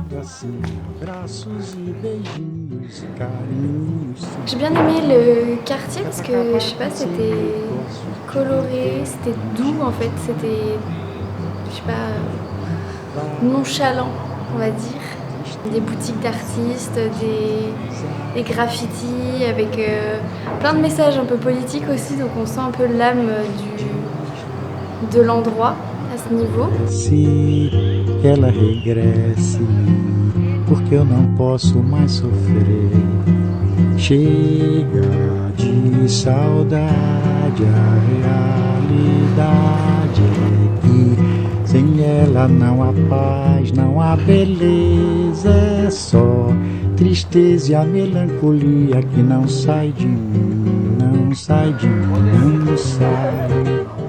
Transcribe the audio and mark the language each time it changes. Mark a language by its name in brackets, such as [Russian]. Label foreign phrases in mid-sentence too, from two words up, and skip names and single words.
[French] J'ai bien aimé le quartier parce que, je sais pas, c'était coloré, c'était doux en fait, c'était, je sais pas, nonchalant, on va dire. Des boutiques d'artistes, des graffitis avec plein de messages un peu politiques aussi, donc on sent un peu l'âme de l'endroit à ce niveau. [Portuguese] Se ela regresse, porque eu não posso mais sofrer. Chega de saudade, a realidade é que sem ela não há paz, não há beleza, é só tristeza e a melancolia que não sai de mim, não sai de mim, não sai.